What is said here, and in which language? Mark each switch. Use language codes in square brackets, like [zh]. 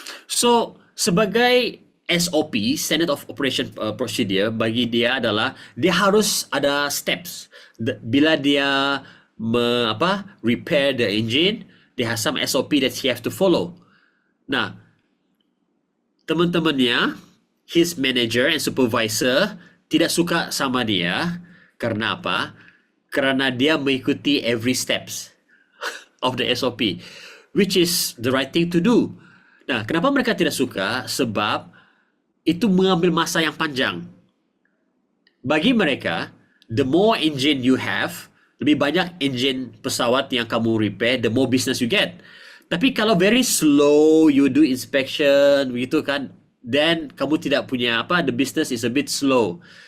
[ms] So, sebagai SOP, Standard of Operation Procedure, bagi dia adalah dia harus ada steps. Bila dia [en] repair the engine, they have some SOP that he have to follow. [ms] Nah, teman-temannya, [en] his manager and supervisor [ms] tidak suka sama dia. Karena apa? Karena dia mengikuti [en] every steps of the SOP, which is the right thing to do. [ms] Nah, kenapa mereka tidak suka? Sebab itu mengambil masa yang panjang. Bagi mereka, [en] the more engine you have, [ms] lebih banyak engine pesawat yang kamu repair, [en] the more business you get. [ms] Tapi kalau [en] very slow, you do inspection, [ms] begitu kan, [en] then [ms] kamu tidak punya [en] the business is a bit slow.